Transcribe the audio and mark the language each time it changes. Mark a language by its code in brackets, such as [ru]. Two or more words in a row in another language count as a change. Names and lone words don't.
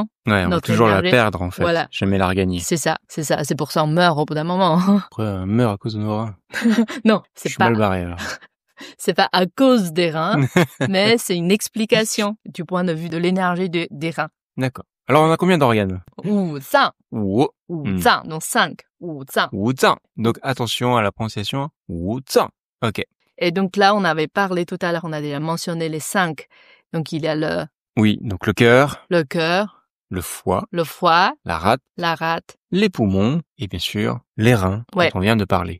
[fr] Ouais, on va toujours la perdre, en fait. Voilà. Jamais la regagner. C'est ça. C'est pour ça on meurt au bout d'un moment. Après, on meurt à cause de nos reins. Non, c'est pas. Je suis mal barré, alors. C'est pas à cause des reins, mais c'est une explication du point de vue de l'énergie des reins. D'accord. Alors, on a combien d'organes? [zh] 五脏. Wu. 五脏, donc 5. 五脏. 五脏. [fr] Donc, attention à la prononciation. [zh] 五脏. [fr] Ok. Et donc là, on avait parlé tout à l'heure, on a déjà mentionné les 5. Donc, il y a Oui, donc le cœur. Le cœur. Le foie. Le foie. La rate. Les poumons. Et bien sûr, les reins, dont on vient de parler.